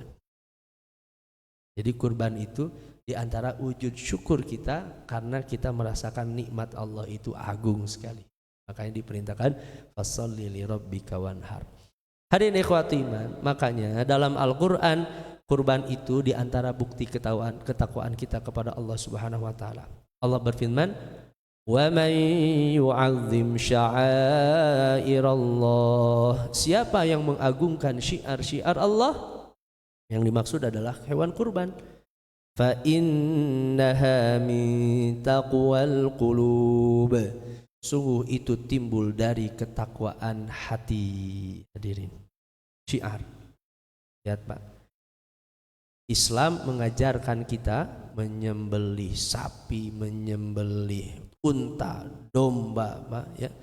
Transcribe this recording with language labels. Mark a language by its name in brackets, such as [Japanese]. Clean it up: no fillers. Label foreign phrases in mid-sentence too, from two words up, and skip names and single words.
[Indonesian] Jadi kurban itu di antara wujud syukur kita karena kita merasakan nikmat Allah itu agung sekali. Makanya diperintahkan [Arabic] فصل لربك وانحر. [Indonesian] Hadirin ikhwati iman, makanya dalam Al-Qur'an kurban itu di antara bukti ketakwaan kita kepada Allah [Arabic] سبحانه وتعالى. [Indonesian] Allah berfirman, [Arabic] "ومن يعظم شعائر الله." [Indonesian] Siapa yang mengagungkan syiar-syiar Allah, yang dimaksud adalah hewan kurban. [Arabic] فإنها من تقوى القلوب. [Indonesian] Sungguh itu timbul dari ketakwaan hati. Hadirin, syiar. Lihat, Pak. Islam mengajarkan kita menyembelih sapi, menyembelih unta, domba, Pak, ya.